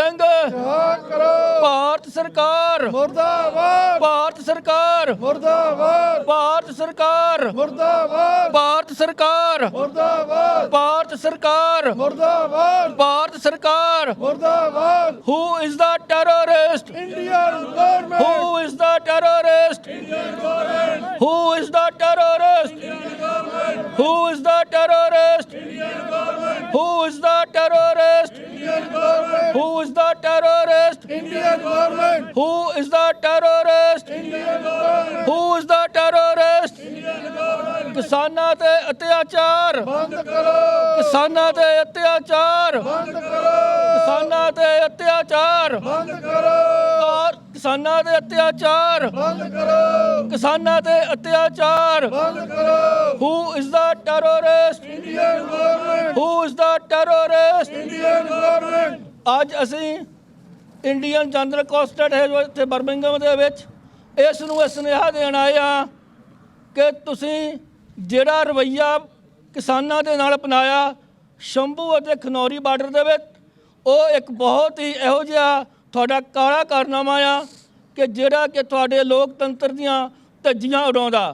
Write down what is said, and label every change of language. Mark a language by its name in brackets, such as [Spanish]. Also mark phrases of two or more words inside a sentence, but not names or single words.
[Punjabi] ਰਿਹਾ ਕਰੋ। ਭਾਰਤ ਸਰਕਾਰ ਮੁਰਦਾਬਾਦ, ਭਾਰਤ ਸਰਕਾਰ ਮੁਰਦਾਬਾਦ, ਭਾਰਤ ਸਰਕਾਰ ਮੁਰਦਾਬਾਦ, ਭਾਰਤ ਸਰਕਾਰ ਮੁਰਦਾਬਾਦ, ਭਾਰਤ ਸਰਕਾਰ ਮੁਰਦਾਬਾਦ, ਭਾਰਤ ਸਰਕਾਰ ਮੁਰਦਾਬਾਦ। [English] Who is the terrorist? Indian government, Who is the terrorist? Who is the terrorist? Who is the terrorist? Who is the terrorist? Who is the terrorist? Indian government, Who is the terrorist? Who is the terrorist? [Punjabi] ਕਿਸਾਨਾਂ ਤੇ ਅਤਿਆਚਾਰ ਬੰਦ ਕਰੋ, ਕਿਸਾਨਾਂ ਤੇ ਅਤਿਆਚਾਰ ਬੰਦ ਕਰੋ, ਕਿਸਾਨਾਂ ਤੇ ਅਤਿਆਚਾਰ ਬੰਦ ਕਰੋ, ਕਿਸਾਨਾਂ ਦੇ ਅਤਿਆਚਾਰ ਬੰਦ ਕਰੋ, ਕਿਸਾਨਾਂ ਤੇ ਅਤਿਆਚਾਰ ਬੰਦ ਕਰੋ। [English] Who is the terrorist? Indian government, Who is the terrorist? Indian government. [Punjabi] ਅੱਜ ਅਸੀਂ [English] Indian general consulate [Punjabi] ਹੈ ਜੋ ਇੱਥੇ ਬਰਮਿੰਘਮ ਦੇ ਵਿੱਚ ਇਸ ਨੂੰ ਇਹ ਸੁਨੇਹਾ ਦੇਣ ਆਏ ਆ ਕਿ ਤੁਸੀਂ ਜਿਹੜਾ ਰਵੱਈਆ ਕਿਸਾਨਾਂ ਦੇ ਨਾਲ ਅਪਣਾਇਆ ਸ਼ੰਭੂ ਅਤੇ ਖਨੌਰੀ ਬਾਰਡਰ ਦੇ ਵਿੱਚ, ਉਹ ਇੱਕ ਬਹੁਤ ਹੀ ਇਹੋ ਜਿਹਾ ਤੁਹਾਡਾ ਕਾਲਾ ਕਾਰਨਾਮਾ ਆ ਕਿ ਜਿਹੜਾ ਕਿ ਤੁਹਾਡੇ ਲੋਕਤੰਤਰ ਦੀਆਂ ਧੱਜੀਆਂ ਉਡਾਉਂਦਾ।